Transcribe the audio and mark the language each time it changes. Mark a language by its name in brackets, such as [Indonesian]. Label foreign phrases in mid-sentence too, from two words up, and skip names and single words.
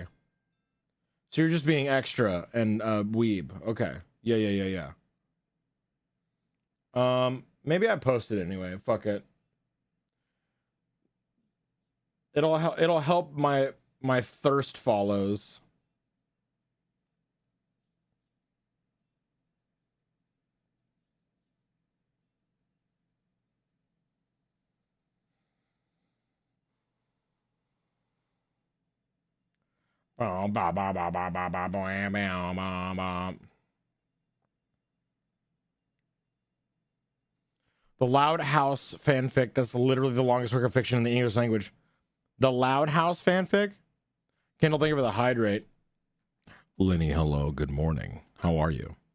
[English] So you're just being extra and weeb. Okay. Yeah. Maybe I posted it anyway. Fuck it. It'll help my thirst follows. Oh, ba ba ba ba ba ba ba ba ba. The Loud House fanfic. That's literally the longest work of fiction in the English language. The Loud House fanfic. Kendall, thank you for the hydrate. Lenny, hello. Good morning. How are you?